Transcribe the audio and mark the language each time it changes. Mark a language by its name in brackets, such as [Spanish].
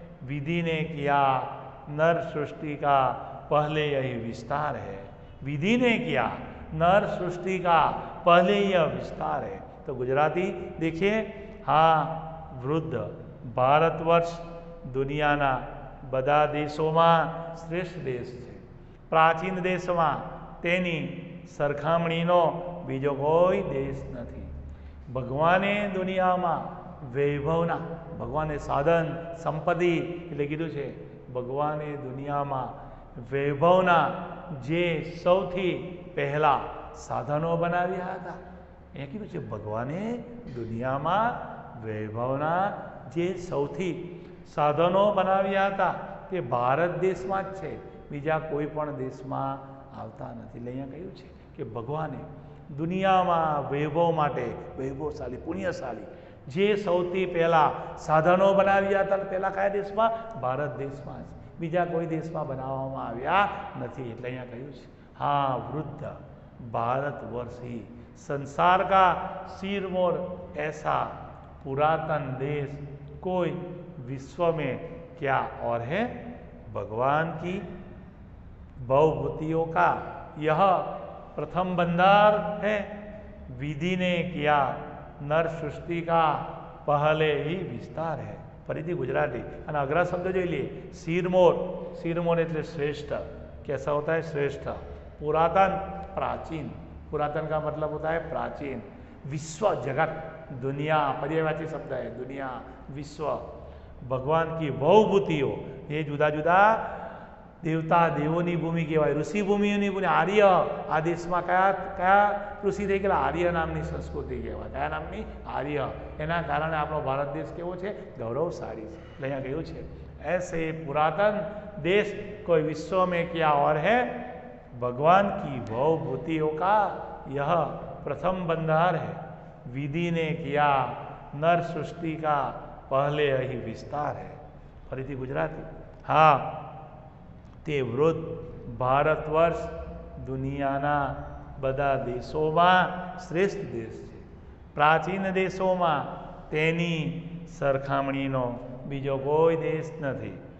[Hindi] विधि ने किया नर सृष्टि का पहले यही विस्तार है. विधि ने किया नर सृष्टि का पहले यह विस्तार है. तो गुजराती देखिए [Gujarati] हाँ वृद्ध भारतवर्ष दुनियाना બધા દેશોમાં શ્રેષ્ઠ દેશ છે. પ્રાચીન દેશમાં તેની સરખામણીનો બીજો કોઈ દેશ નથી. ભગવાને દુનિયામાં વૈભવના, ભગવાને સાધન સંપત્તિ એટલે કીધું છે, ભગવાને દુનિયામાં વૈભવના જે સૌથી પહેલા સાધનો બનાવ્યા હતા. એ કીધું છે ભગવાને દુનિયામાં વૈભવના જે સૌથી સાધનો બનાવ્યા હતા તે ભારત દેશમાં જ છે, બીજા કોઈ પણ દેશમાં આવતા નથી. એટલે અહીંયા કહ્યું છે કે ભગવાને દુનિયામાં વૈભવ માટે વૈભવશાળી પુણ્યશાળી જે સૌથી પહેલાં સાધનો બનાવ્યા હતા પહેલાં કયા દેશમાં? ભારત દેશમાં જ, બીજા કોઈ દેશમાં બનાવવામાં આવ્યા નથી. એટલે અહીંયા કહ્યું છે [Hindi] हाँ वृद्ध भारतवर्ष ही संसार का सिरमौर, ऐसा पुरातन देश कोई विश्व में क्या और है? भगवान की भवभूतियों का यह प्रथम बंधार है. विधि ने किया नर सृष्टि का पहले ही विस्तार है. [Gujarati] फरीथी गुजराती અને અઘરા શબ્દ જોઈ લઈએ. [Hindi] सिरमौर, सिरमौर [Gujarati] એટલે [Hindi] श्रेष्ठ. कैसा होता है? श्रेष्ठ. पुरातन, प्राचीन. पुरातन का मतलब होता है प्राचीन. विश्व, जगत, दुनिया, पर्यायवाची शब्द है दुनिया, विश्व. [Gujarati] भगवान की भवभूतिओ ये जुदा जुदा देवता देवोनी भूमि कहेवाय. ऋषि भूमिओनी भूमि. आर्य आ देशમાં કયા કયા ઋષિ થઈ ગયેલા? આર્ય નામની સંસ્કૃતિ કહેવાય. કયા નામની? આર્ય. એના કારણે આપણો ભારત દેશ કેવો છે? ગૌરવશાળી છે. એટલે અહીંયા કહ્યું છે [Hindi] ऐसे पुरातन देश कोई विश्व में क्या और है? भगवान की भवभूतियों का यह प्रथम बंधार है. विधि ने किया नर सृष्टि का पहले यही विस्तार है. [Gujarati] फरीथी गुजराती हाँ તે વૃદ્ધ ભારતવર્ષ દુનિયાના બધા દેશોમાં શ્રેષ્ઠ દેશ છે. પ્રાચીન દેશોમાં તેની સરખામણીનો બીજો કોઈ દેશ નથી.